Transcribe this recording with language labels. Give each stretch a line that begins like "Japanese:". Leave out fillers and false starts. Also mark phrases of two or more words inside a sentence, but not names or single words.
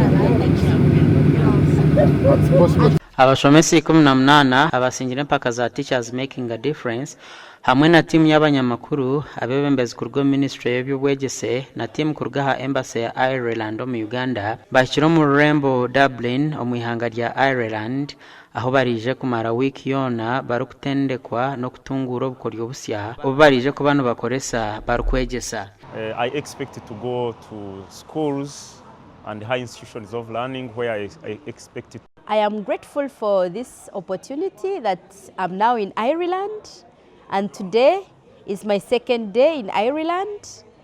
Nyankole: Abashomesa 18 abasingira empaka za Teachers Making a Difference hamwe na timu y'abanyamakuru abebembezi ku rwo Ministry y'Obwegyese na timu ku rwaha Embassy ya Ireland mu Uganda bashyira mu Rembo Dublin omwihanga rya Ireland aho barije kumara wiki yona barukutendekwa no kutungura obukoryo busya obo barije ku bano bakoresa barkwegyesa.
English: I expected to go to schools and high institutions of learning where I expected. I am grateful for this opportunity that I'm now in Ireland, and today is my second day in Ireland.